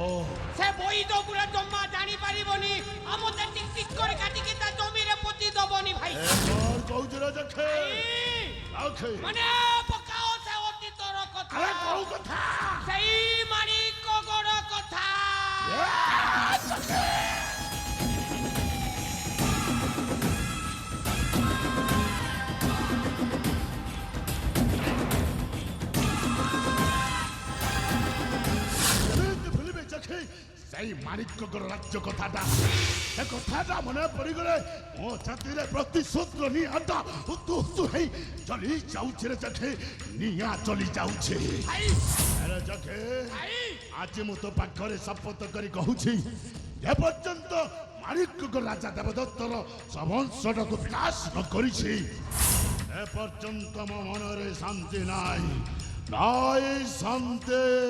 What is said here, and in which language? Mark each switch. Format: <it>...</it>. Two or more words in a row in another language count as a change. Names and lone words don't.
<or>ସେ ବୈଦ ବୁড়া ଜମା ଜାଣି ପାରିବନି ଆଉ ମତେ ଟିକ୍ ଟିକ୍ କରି କାଟିକି ତା ଜମିରେ ପୋତି ଦବନି ଭାଇ ଏ କଣ କହୁଛୁ ରେ ଜଖେ ଓକେ ମାନେ ପକାଅ ସେ ଅତୀତର କଥା ଆରେ କୋଉ କଥା ସେଇ ମାଣିକ ଗୋଡ଼ କଥା ଭୁଲିବେ ଜଖେ ସେଇ ମାଣିକ୍ୟଗର ରାଜ୍ୟ କଥାଟା ସେ କଥାଟା ମନେ ପଡ଼ିଗଲେ ମୋ ଛାତିରେ ପ୍ରତିଶୋଧର ନିଆଁଟା ହୁତୁ ହୁତୁ ହେଇ ଚଲି ଯାଉଛି ରେ ଜଖେ ନିଆଁ ଚଲି ଯାଉଛି ଭାଇ ଆରେ ଜଖେ ଭାଇ ଆଜି ମୁଁ ତୋ ପାଖରେ ଶପଥ କରି କହୁଛି ଏପର୍ଯ୍ୟନ୍ତ ମାଣିକ୍ୟଗର ରାଜା ଦେବଦତ୍ତର ସମସ୍ତଟାକୁ ବିନାଶ ନ କରିଛି ଏପର୍ଯ୍ୟନ୍ତ ମୋ ମନରେ ଶାନ୍ତି ନାହିଁ নাই ଶାନ୍ତି</or>